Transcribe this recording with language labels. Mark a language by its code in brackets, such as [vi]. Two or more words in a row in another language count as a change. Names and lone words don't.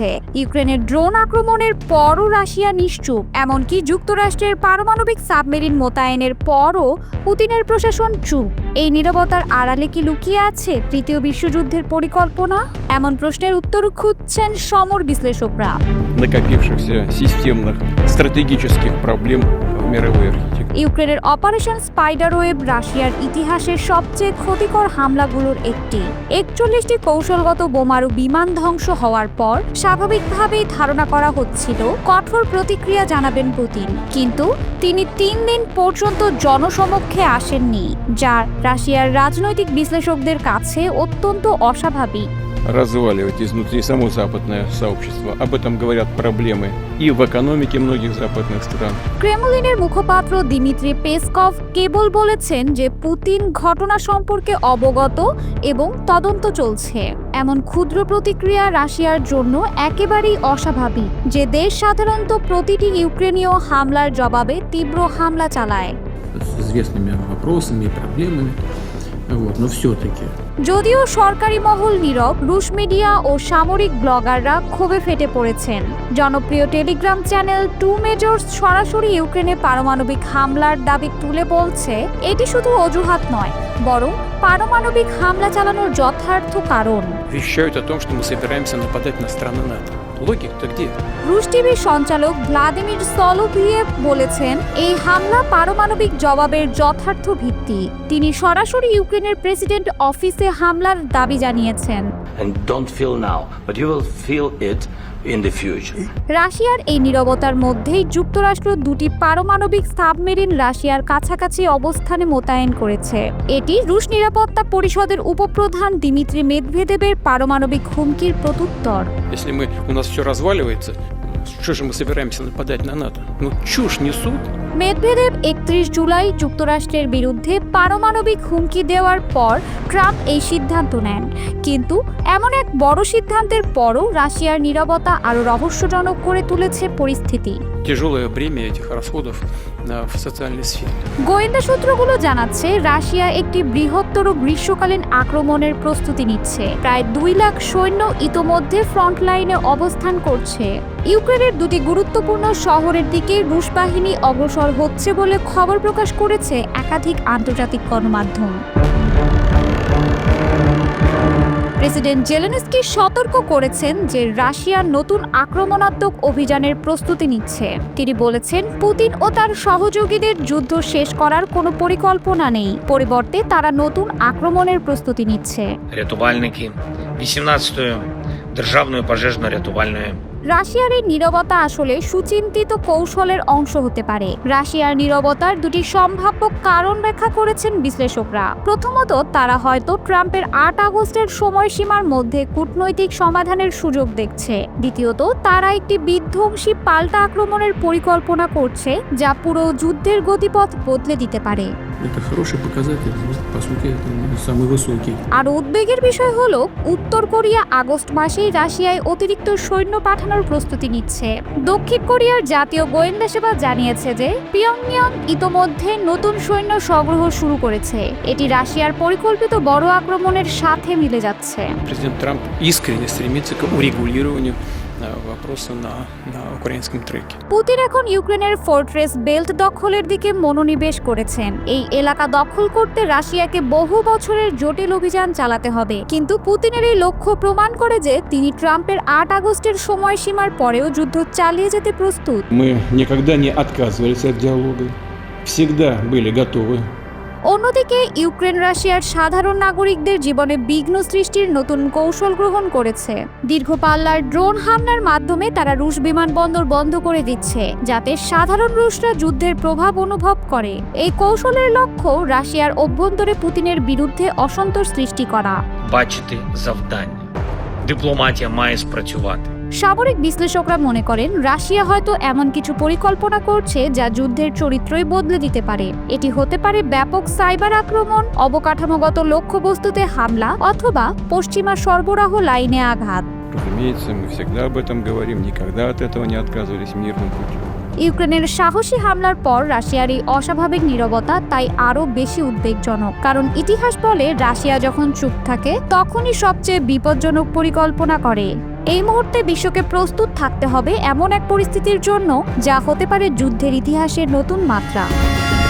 [bn] ইউক্রেনের ড্রোন আক্রমণের পরও রাশিয়া নিশ্চুপ, এমনকি যুক্তরাষ্ট্রের পারমাণবিক সাবমেরিন মোতায়েনের পরও পুতিনের প্রশাসন চুপ। এই নীরবতার আড়ালে কি লুকিয়ে আছে তৃতীয় বিশ্বযুদ্ধের পরিকল্পনা? এমন প্রশ্নের উত্তর খুঁজছেন সমর বিশ্লেষকরা। [ru] накопившихся системных стратегических проблем в мировой архитектуре. [bn] ইউক্রেনের অপারেশন স্পাইডারওয়েব রাশিয়ার ইতিহাসের সবচেয়ে ক্ষতিকর হামলাগুলোর একটি। 41টি কৌশলগত বোমারু বিমান ধ্বংস হওয়ার পর স্বাভাবিকভাবেই ধারণা করা হচ্ছিল কঠোর প্রতিক্রিয়া জানাবেন পুতিন, কিন্তু তিনি 3 দিন পর্যন্ত জনসমক্ষে আসেননি, যা রাশিয়ার রাজনৈতিক বিশ্লেষকদের কাছে অত্যন্ত অস্বাভাবিক। [ru] Разваливать изнутри само западное сообщество. Об этом говорят проблемы и в экономике многих западных стран. [bn] ক্রেমলিনের মুখপাত্র দিমিত্রি পেসকভ কেবল বলেছেন যে পুতিন ঘটনা সম্পর্কে অবগত এবং তদন্ত চলছে। এমন ক্ষুদ্র প্রতিক্রিয়া রাশিয়ার জন্য একেবারেই অস্বাভাবিক, যে দেশ সাধারণত প্রতিটি ইউক্রেনীয় হামলার জবাবে তীব্র হামলা চালায়। [ru] С известными вопросами и проблемами. Но все-таки. [bn] যদিও সরকারি মহল নীরব, রুশ মিডিয়া ও সামরিক ব্লগাররা ক্ষোভে ফেটে পড়েছেন। জনপ্রিয় টেলিগ্রাম চ্যানেল 2 মেজর্স সরাসরি ইউক্রেনে পারমাণবিক হামলার দাবি তুলে বলছে, এটি শুধু অজুহাত নয়, বরং পারমাণবিক হামলা চালানোর যথার্থ কারণ। [ru] Вещают о том, что мы собираемся нападать на страны НАТО. Логика-то где? [bn] রুশ টিভির সঞ্চালক ভ্লাদিমির সলোভিয়েভ বলেছেন, এই হামলা পারমাণবিক জবাবের যথার্থ ভিত্তি। তিনি সরাসরি ইউক্রেনের প্রেসিডেন্ট অফিসে হামলার দাবি জানিয়েছেন। [en] And don't feel now, but you will feel it in the future. [bn] রাশিয়ার এই নীরবতার মধ্যেই যুক্তরাষ্ট্র 2টি পারমাণবিক সাবমেরিন রাশিয়ার কাছাকাছি অবস্থানে মোতায়েন করেছে। এটি রুশ নিরাপত্তা পরিষদের উপপ্রধান দিমিত্রি মেদভেদেবের পারমাণবিক হুমকির প্রত্যুত্তর। [ru] Если у нас все разваливается, что же мы собираемся нападать на НАТО? Ну, чушь несут. [bn] মেদভেদেব 31 জুলাই যুক্তরাষ্ট্রের বিরুদ্ধে পারমাণবিক হুমকি দেওয়ার পর ট্রাম্প এই সিদ্ধান্ত নেন, কিন্তু এমন এক বড় সিদ্ধান্তের পরও রাশিয়ার নীরবতা আরও রহস্যজনক করে তুলেছে পরিস্থিতি। [ru] Тяжелое бремя этих расходов в социальной сфере. [bn] গোয়েন্দা সূত্রগুলো জানাচ্ছে, রাশিয়া একটি বৃহত্তর গ্রীষ্মকালীন আক্রমণের প্রস্তুতি নিচ্ছে। প্রায় 2 লাখ সৈন্য ইতোমধ্যে [en] front line [bn] অবস্থান করছে। ইউক্রেনের 2টি গুরুত্বপূর্ণ শহরের দিকে রুশ বাহিনী অগ্রসর হচ্ছে বলে খবর প্রকাশ করেছে একাধিক আন্তর্জাতিক গণমাধ্যম। প্রেসিডেন্ট জেলেনস্কি সতর্ক করেছেন যে রাশিয়া নতুন আক্রমণাত্মক অভিযানের প্রস্তুতি নিচ্ছে। তিনি বলেছেন, পুতিন ও তার সহযোগীদের যুদ্ধ শেষ করার কোনো পরিকল্পনা নেই, পরিবর্তে তারা নতুন আক্রমণের প্রস্তুতি নিচ্ছে। [uk] Рятувальники 18-ю державною пожежно-рятувальною. [bn] রাশিয়ার এই নীরবতা আসলে সুচিন্তিত কৌশলের অংশ হতে পারে। রাশিয়ার নীরবতার 2টি সম্ভাব্য কারণ ব্যাখ্যা করেছেন বিশ্লেষকরা। প্রথমত, তারা হয়তো ট্রাম্পের 8 আগস্টের সময়সীমার মধ্যে কূটনৈতিক সমাধানের সুযোগ দেখছে। দ্বিতীয়ত, তারা একটি বিধ্বংসী পাল্টা আক্রমণের পরিকল্পনা করছে, যা পুরো যুদ্ধের গতিপথ বদলে দিতে পারে। [ru] Это хороший показатель, по сути, это самый высокий. [bn] আর উদ্বেগের বিষয় হলো, উত্তর কোরিয়া আগস্ট মাসেই রাশিয়ায় অতিরিক্ত সৈন্য পাঠানোর প্রস্তুতি নিচ্ছে। দক্ষিণ কোরিয়ার জাতীয় গোয়েন্দা সেবা জানিয়েছে যে পিয়ংইয়ং ইতোমধ্যে নতুন সৈন্য সংগ্রহ শুরু করেছে। এটি রাশিয়ার পরিকল্পিত বড় আক্রমণের সাথে মিলে যাচ্ছে। [ru] Президент Трамп искренне стремится к урегулированию вопроса на украинском треке. [bn] পুতিন এখন ইউক্রেনের ফোর্ট্রেস বেল্ট দখলের দিকে মনোনিবেশ করেছেন। এই এলাকা দখল করতে রাশিয়াকে বহু বছরের জটিল অভিযান চালাতে হবে, কিন্তু পুতিনের এই লক্ষ্য প্রমাণ করে যে তিনি ট্রাম্পের 8 আগস্টের সময়সীমার পরেও যুদ্ধ চালিয়ে যেতে প্রস্তুত। [ru] Мы никогда не отказывались от диалога. Всегда были готовы. [bn] অন্যদিকে ইউক্রেন রাশিয়ার সাধারণ নাগরিকদের জীবনে বিঘ্ন সৃষ্টির নতুন কৌশল গ্রহণ করেছে। দীর্ঘ পাল্লার ড্রোন হামলার মাধ্যমে তারা রুশ বিমানবন্দর বন্ধ করে দিচ্ছে, যাতে সাধারণ রুশরা যুদ্ধের প্রভাব অনুভব করে। এই কৌশলের লক্ষ্য রাশিয়ার অভ্যন্তরে পুতিনের বিরুদ্ধে অসন্তোষ সৃষ্টি করা। [uk] Бачити завдання. Дипломатія має спрацювати. [bn] সামরিক বিশ্লেষকরা মনে করেন, রাশিয়া হয়তো এমন কিছু পরিকল্পনা করছে যা যুদ্ধের চরিত্রই বদলে দিতে পারে। এটি হতে পারে ব্যাপক সাইবার আক্রমণ, অবকাঠামোগত লক্ষ্যবস্তুতে হামলা, অথবা পশ্চিমা সরবরাহ লাইনে আঘাত। [ru] Разумеется, мы всегда об этом говорим, никогда от этого не отказывались мирным путем. [bn] ইউক্রেনের সাহসী হামলার পর রাশিয়ার এই অস্বাভাবিক নীরবতা তাই আরও বেশি উদ্বেগজনক, কারণ ইতিহাস বলে রাশিয়া যখন চুপ থাকে তখনই সবচেয়ে বিপজ্জনক পরিকল্পনা করে। এই মুহূর্তে বিশ্বকে প্রস্তুত থাকতে হবে এমন এক পরিস্থিতির জন্য যা হতে পারে যুদ্ধের ইতিহাসের নতুন মাত্রা।